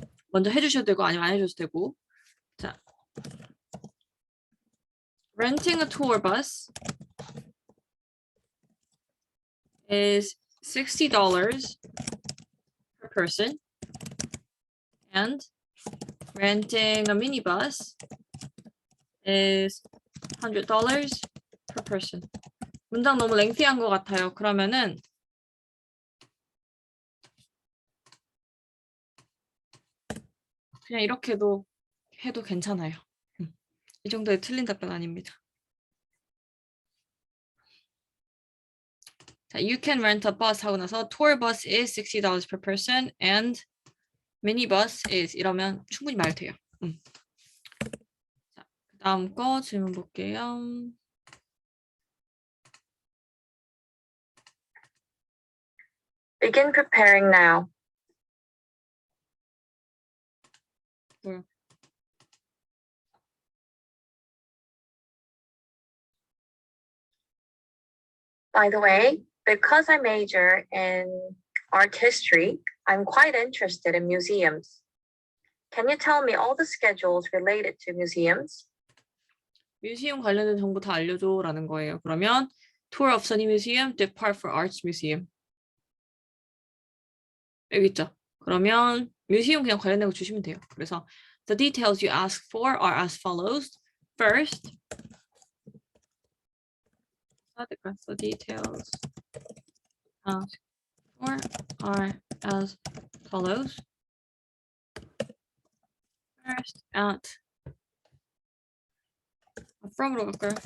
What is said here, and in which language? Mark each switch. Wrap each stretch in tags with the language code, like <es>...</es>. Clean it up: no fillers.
<ko>먼저 해주셔도 되고 아니면 안 해줘도 되고.</ko> <en>자, renting a tour bus is $60 per person, and renting a minibus is $100 per person.</en> <ko>문장 너무 랭티한 것 같아요. 그러면은 그냥 이렇게도 해도 괜찮아요. 이 정도의 틀린 답변 아닙니다.</ko> <en>자, you can rent a bus</en> <ko>하고 나서</ko> <en>tour bus is $60 per person and minibus is</en> <ko>이러면 충분히 말 돼요. 자, 다음 거 질문 볼게요.</ko> <en>Begin preparing now.</en> <ko>뭐야?</ko> <en>By the way, because I major in art history, I'm quite interested in museums. Can you tell me all the schedules related to museums?</en> <ko>뮤지엄 관련된 정보 다 알려줘라는 거예요.</ko> <en>그러면 tour of Sunny Museum, depart for Arts Museum.</en> <ko>여기 있죠. 그러면 뮤지엄 그냥 관련된 거 주시면 돼요. 그래서</ko> <en>the details you ask for are as follows. First, the details asked for are as follows. First, at from으로</en> <ko>갈까요?</ko>